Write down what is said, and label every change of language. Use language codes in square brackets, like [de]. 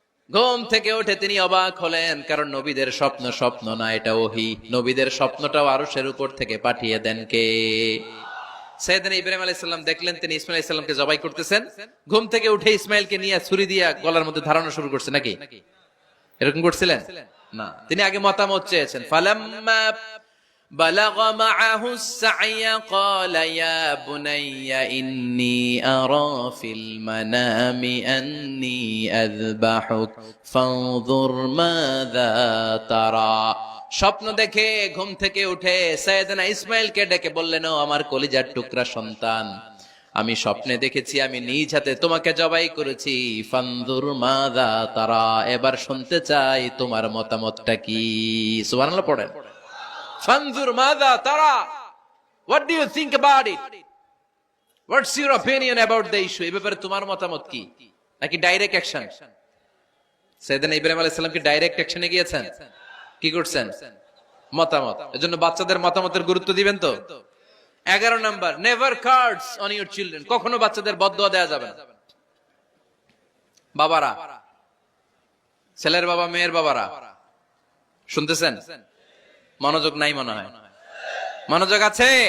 [bn] ঘুম থেকে উঠে তিনি অবাক হলেন, কারণ নবীদের স্বপ্ন স্বপ্ন না, এটা ওহী। নবীদের স্বপ্নটাও আরশের উপর থেকে পাঠিয়ে দেন কে? সাইয়েদনা ইব্রাহিম আলাইহিস সালাম দেখলেন তিনি ইসমাইল আলাইহিস সালামকে জবাই করতেছেন। ঘুম থেকে উঠে ইসমাইলকে নিয়ে ছুরি দিয়ে গলার মধ্যে ধারানো শুরু করছে নাকি? এরকম করছিলেন না, তিনি আগে মতামত চেয়েছেন। [ar] ফালাম্মা بلغ معه السعي قال يا بني إني أرى في المنام أني أذبحك فانظر ماذا ترى। [bn] স্বপ্ন দেখে ঘুম থেকে উঠে সাইয়েদনা ইসমাইলকে ডেকে বললেন, ও আমার কলিজার টুকরা সন্তান, আমি স্বপ্নে দেখেছি আমি নিজ হাতে তোমাকে জবাই করেছি। [ar] ফানজুর মাযা তারা, [bn] এবার শুনতে চাই তোমার মতামতটা কি। সুবহানাল্লাহ পড়েন। [ar] ফানজুর মাযা তারা, [en] what do you think about it? What's your opinion about the issue? [bn] এই ব্যাপারে তোমার মতামত কি? নাকি ডাইরেক্ট অ্যাকশন? সাইয়েদনা ইব্রাহিম আলাইহিস সালাম কি ডাইরেক্ট অ্যাকশনে গিয়েছেন? কি করছেন? মতামত। এজন্য বাচ্চাদের মতামতের গুরুত্ব দিবেন তো। 11 number, [en] Never curse on your children. [bn] কখনো বাচ্চাদের বদদোয়া দেয়া যাবে না। বাবারা, ছেলের বাবা মেয়ের বাবারা শুনতেছেন? মনোযোগ নাই মনে হয়। মনোযোগ আছে?